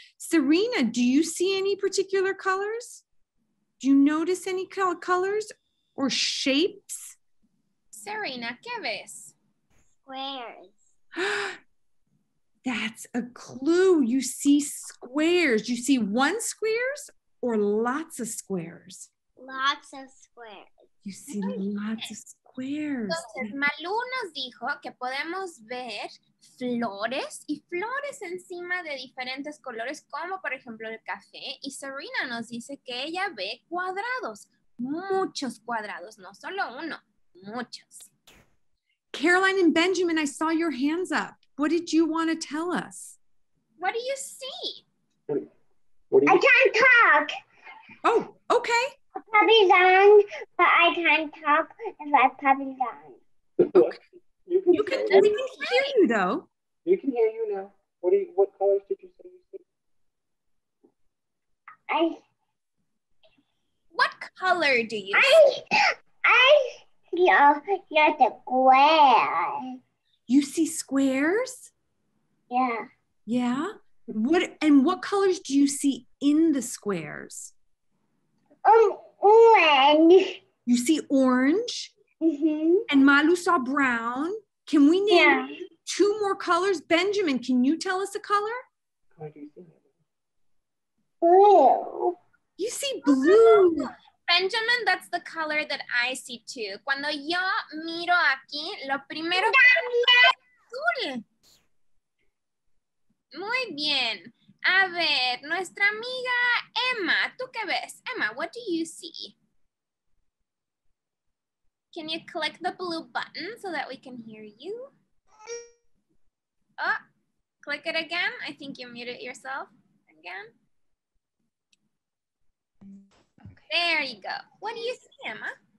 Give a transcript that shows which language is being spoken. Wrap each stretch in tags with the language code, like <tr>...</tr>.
<en>Serena, do you see any particular colors? Do you notice any colors or shapes?</en> <es>Serena, ¿qué ves?</es> <en>Squares. That's a clue. You see squares. You see one squares or lots of squares? Lots of squares. You see lots of squares.</en> <es>Entonces, Malu nos dijo que podemos ver flores y flores encima de diferentes colores, como por ejemplo el café. Y Serena nos dice que ella ve cuadrados, muchos cuadrados, no solo uno, muchos.</es> <en>Caroline and Benjamin, I saw your hands up. What did you want to tell us? What do you see? I can't talk. Oh, okay. Puppy's on, but I can't talk if I puppy's on. Okay. We can hear you though. You can hear you now. What colors did you say you see? What color do you see? You're the square. You see squares? Yeah. Yeah. What colors do you see in the squares? Orange. You see orange? Mm-hmm. And Malu saw brown. Can we name 2 more colors? Benjamin, can you tell us a color? Blue. You see blue. Benjamin, that's the color that I see too.</en> <es>Cuando yo miro aquí, lo primero que es azul. Muy bien. A ver, nuestra amiga Emma, ¿tú qué ves?</es> <en>Emma, what do you see? Can you click the blue button so that we can hear you? Oh, click it again. I think you muted yourself again. There you go. What do you see, Emma?</en>